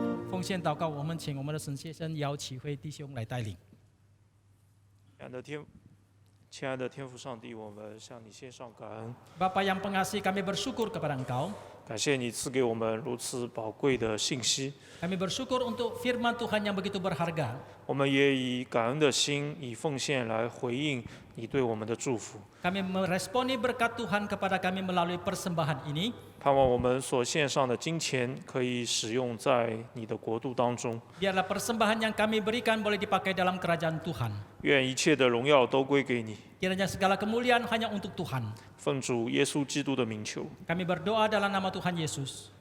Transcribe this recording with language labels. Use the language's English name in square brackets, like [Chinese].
[Chinese] 奉献祷告，我们请我们的神先生姚启辉弟兄来带领。亲爱的天父上帝，我们向你献上感恩。 [Indonesian] Bapa yang pengasih, kami bersyukur kepada Engkau. [Chinese] 感谢你赐给我们如此宝贵的信息。 [Indonesian] Kami bersyukur untuk firman Tuhan yang begitu berharga. [Chinese] 我们也以感恩的心，以奉献来回应你对我们的祝福。 [Indonesian] Kami meresponi berkat Tuhan kepada kami melalui persembahan ini. [Chinese] 盼望我们所献上的金钱可以使用在你的国度当中。 [Indonesian] Biarlah persembahan yang kami berikan boleh dipakai dalam kerajaan Tuhan. [Chinese] 愿一切的荣耀都归给你。 [Indonesian] Kiranya segala kemuliaan hanya untuk Tuhan. [Chinese] 奉主耶稣基督的名求， [Indonesian] Kami berdoa dalam nama Tuhan Yesus.